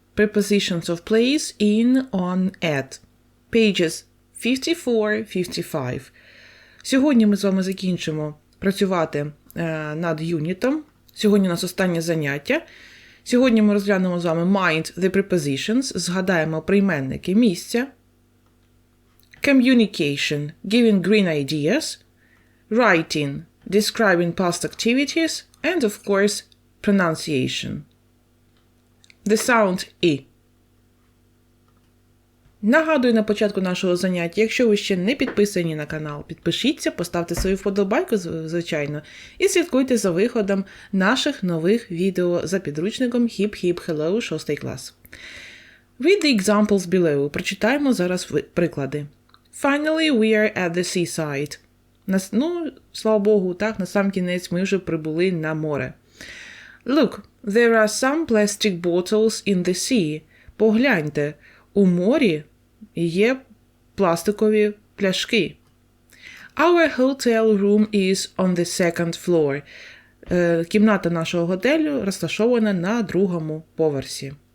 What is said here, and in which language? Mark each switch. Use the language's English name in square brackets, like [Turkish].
[English] Prepositions of place, in, on, at. Pages 54-55. [Ukrainian] Сьогодні ми з вами закінчимо працювати над юнітом. Сьогодні у нас останнє заняття. Сьогодні ми розглянемо з вами [English] mind the prepositions, [Ukrainian] згадаємо прийменники місця. [English] Communication, giving green ideas. Writing, describing past activities. And, of course, pronunciation. The sound I. [Ukrainian] Нагадую на початку нашого заняття, якщо ви ще не підписані на канал, підпишіться, поставте свою вподобайку, звичайно, і слідкуйте за виходом наших нових відео за підручником Hip Hip Hello 6 клас. [English] Read the examples below. [Ukrainian] Прочитаємо зараз приклади. [English] Finally, we are at the seaside. [Ukrainian] Слава Богу, так, на сам кінець ми вже прибули на море. [English] Look, there are some plastic bottles in the sea. [Ukrainian] Погляньте, у морі є пластикові пляшки. [English] Our hotel room is on the second floor. [Ukrainian] Кімната нашого готелю розташована на другому поверсі.